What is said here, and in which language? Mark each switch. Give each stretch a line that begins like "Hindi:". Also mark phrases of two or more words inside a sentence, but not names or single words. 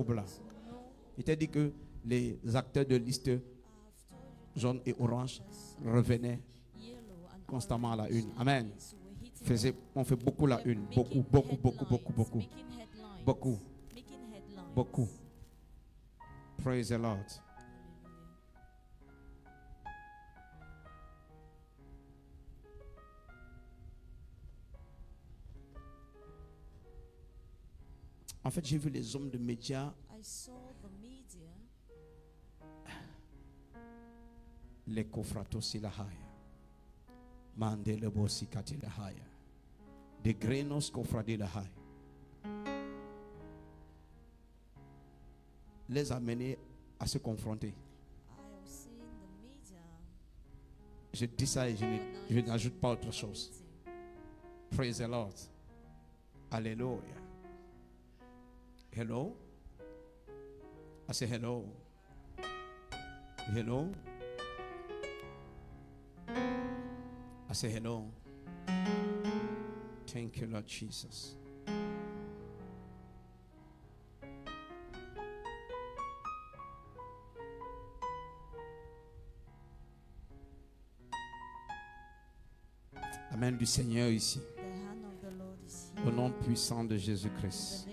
French: Il t'a dit que les acteurs de liste jaune et orange revenaient constamment à la une. Amen. On fait beaucoup la une. Beaucoup. Beaucoup.
English: Praise the Lord.
French: En fait, j'ai vu les hommes de médias les kofratos ilahaya mandele bosi katilahaya de grenos kofradilahaya les amener à se confronter. Je dis ça et je n'ajoute pas autre chose.
English: Praise the Lord. Alléluia. Hello. I say hello. Hello. I say hello. Thank you, Lord Jesus.
French: La main du Seigneur ici. Au nom puissant de Jésus-Christ.